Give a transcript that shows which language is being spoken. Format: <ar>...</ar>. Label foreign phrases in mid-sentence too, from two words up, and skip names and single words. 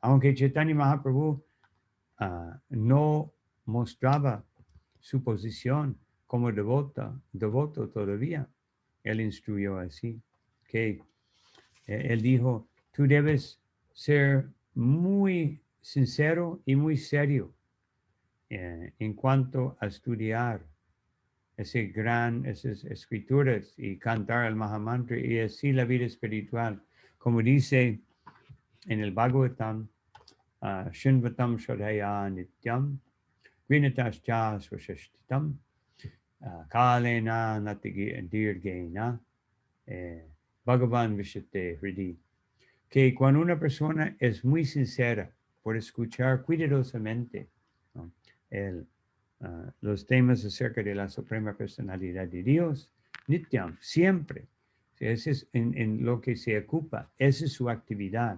<es>Aunque Chaitanya Mahaprabhu no mostraba su posición como devoto todavía, él instruyó así, que él dijo, tú debes ser muy sincero y muy serio en cuanto a estudiar esas escrituras y cantar el Mahamantra y así la vida espiritual. Como dice en el Bhagavatam,</es> <sa>Shinvatam Shradhaya Nityam, Vinatascha Swashashtitam, Kalena Natidirgena, Bhagavan Vishate Hridi.</sa> <es>Que cuando una persona es muy sincera por escuchar cuidadosamente, ¿no?, los temas acerca de la Suprema Personalidad de Dios, Nityam, siempre. Ese es en lo que se ocupa, esa es su actividad.</es>